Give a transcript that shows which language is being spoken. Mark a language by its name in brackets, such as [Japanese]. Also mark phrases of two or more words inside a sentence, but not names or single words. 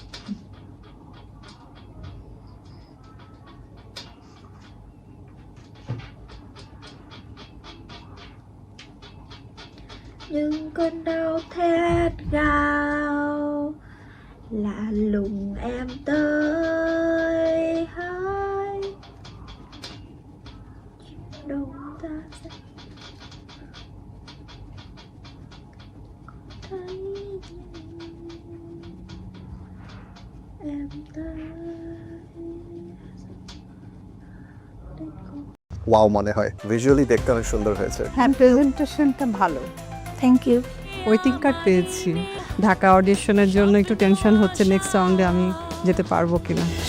[Vietnamese] Nhưng cơn đau thét gào lạ lùng em tới hai đâu ta sẽ thấy em tới. [Bangla] ওয়াও মনে হয়, ভিজুয়ালি দেখতে অনেক সুন্দর হয়েছে। হ্যাঁ, প্রেজেন্টেশনটা ভালো। [English] thank you. waiting card [Bangla] পেয়েছি। ঢাকা অডিশনের জন্য একটু টেনশন হচ্ছে [English] next round [Bangla] আমি যেতে পারবো কিনা।